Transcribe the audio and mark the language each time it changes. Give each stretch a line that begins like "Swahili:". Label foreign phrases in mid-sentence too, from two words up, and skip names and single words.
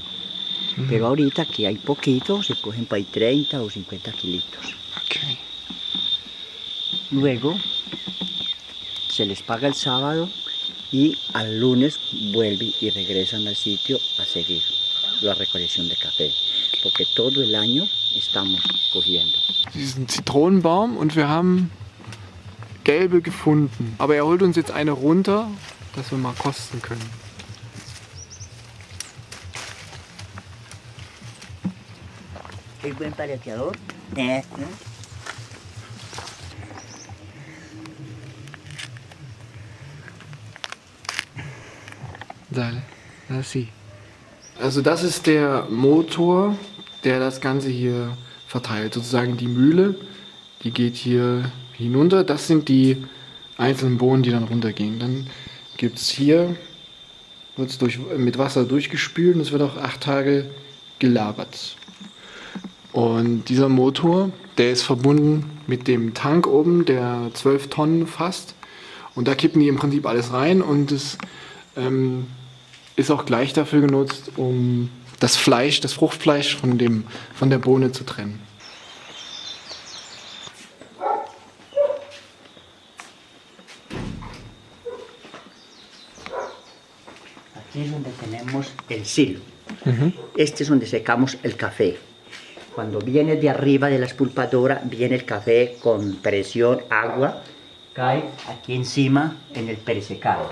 Spanish: Pero ahorita que hay poquito, se cogen para ahí 30 o 50 kilitos. Ok. Luego, se les paga el sábado y al lunes vuelven y regresan al sitio a seguir la recolección de café. Porque todo el año estamos cogiendo.
German: Diesen Zitronenbaum und wir haben gelbe gefunden. Aber er holt uns jetzt eine runter, dass wir mal kosten können.
Spanish: ¿Es buen paleteador? Dale, así.
German: Also das ist der Motor, der das Ganze hier verteilt. Sozusagen die Mühle, die geht hier hinunter. Das sind die einzelnen Bohnen, die dann runtergehen. Dann gibt es hier, wird es mit Wasser durchgespült und es wird auch 8 Tage gelagert. Und dieser Motor, der ist verbunden mit dem Tank oben, der 12 Tonnen fasst. Und da kippen die im Prinzip alles rein und es ist auch gleich dafür genutzt, um das Fleisch, das Fruchtfleisch von der Bohne zu trennen.
Spanish: Aquí es donde tenemos el silo. Este es donde secamos el café. Cuando viene de arriba de la expulpadora, viene el café con presión, agua, cae aquí encima en el peresecado.